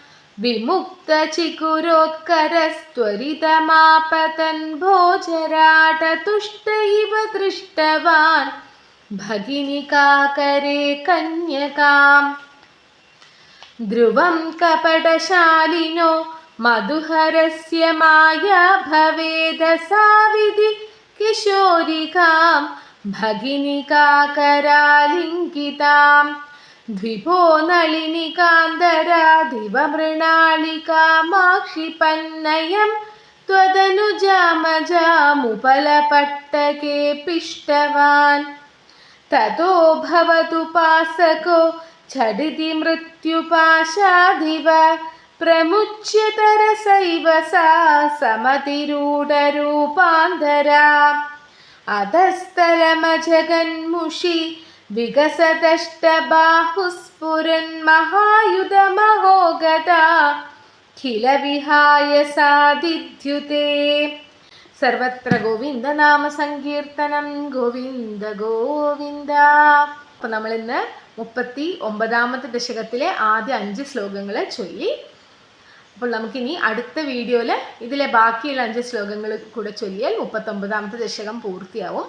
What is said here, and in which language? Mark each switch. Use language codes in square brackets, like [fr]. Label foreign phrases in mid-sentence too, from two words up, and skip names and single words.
[sa] വിമുക്തചികുരോത്കരസ്ത്വരിതമാപതൻ ഭോജരാടതുഷ്ട ഇവ ദൃഷ്ടവാൻ ഭഗിനികാകരേ കന്യകാം ധ്രുവം കപടശാലിനോ മധുഹരസ്യ മായാ ഭവേദസാവിധി കിശോരികാം ഭഗിനികാകരാലിംഗിതാം ദ്വിപോ നളിനികാന്തരാധിവമൃണാളികാമാക്ഷിപന്നയം त्वदनुजामजामुपलपट्टके पिष्टवान् ततो भवतुपासको झटिति मृत्युपाशादिव प्रमुच्यतरसैव सा समतिरूढरूपान्तरा अधस्तलमजगन्मुषि विकसदष्टबाहुस्फुरन्महायुधमहोगता खिल विहाय साधिद्युते സർവത്ര ഗോവിന്ദ നാമ സങ്കീർത്തനം ഗോവിന്ദ ഗോവിന്ദ. [ml] അപ്പോൾ നമ്മളിന്ന് 39ാമത്തെ ദശകത്തിലെ ആദ്യ 5 ശ്ലോകങ്ങൾ ചൊല്ലി. അപ്പോൾ നമുക്കിനി അടുത്ത വീഡിയോയിൽ ഇതിലെ ബാക്കിയുള്ള 5 ശ്ലോകങ്ങൾ കൂടെ ചൊല്ലിയാൽ 39ാമത്തെ ദശകം പൂർത്തിയാവും.